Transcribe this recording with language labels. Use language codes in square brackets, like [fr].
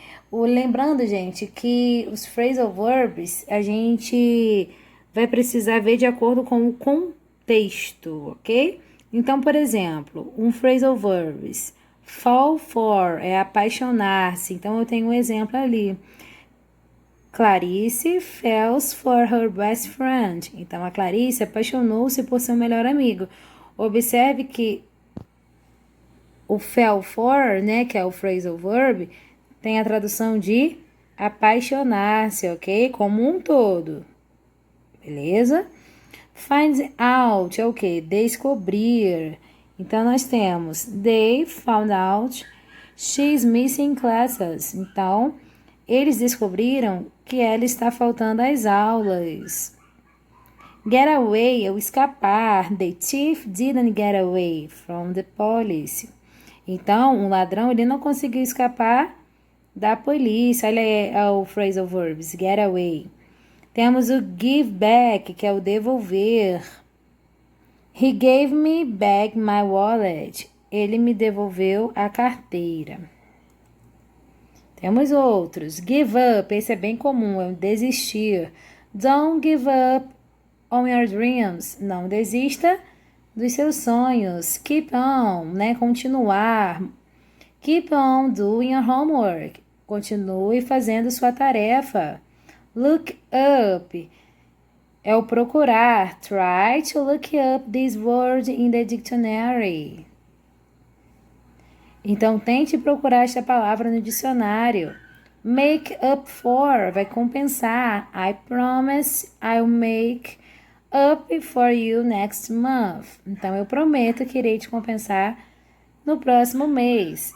[pt] Lembrando, gente, que os phrasal verbs a gente vai precisar ver de acordo com o contexto, ok? Então, por exemplo, um phrasal verbs, fall for é apaixonar-se. Então, eu tenho um exemplo ali. [en] Clarice falls for her best friend. [pt] Então, a Clarice apaixonou-se por seu melhor amigo. Observe que o fell for, né, que é o phrasal verb, tem a tradução de apaixonar-se, ok? Como um todo. Beleza? Find out é o quê? Descobrir. Então, nós temos [en] they found out she's missing classes. [pt] Então, eles descobriram que ela está faltando às aulas. Get away é o escapar. [en] The thief didn't get away from the police. [pt] Então, um ladrão ele não conseguiu escapar da polícia. Olha o phrasal verbs, get away. Temos o give back, que é o devolver. [en] He gave me back my wallet. [pt] Ele me devolveu a carteira. Temos outros. Give up, esse é bem comum, é o desistir. [en] Don't give up on your dreams. [pt] Não desista dos seus sonhos. Keep on, né? Continuar. [en] Keep on doing your homework. [pt] Continue fazendo sua tarefa. Look up é o procurar. [en] Try to look up this word in the dictionary. [pt] Então, tente procurar esta palavra no dicionário. Make up for, vai compensar. [en] I promise I'll make up for you next month. [pt] Então, eu prometo que irei te compensar no próximo mês.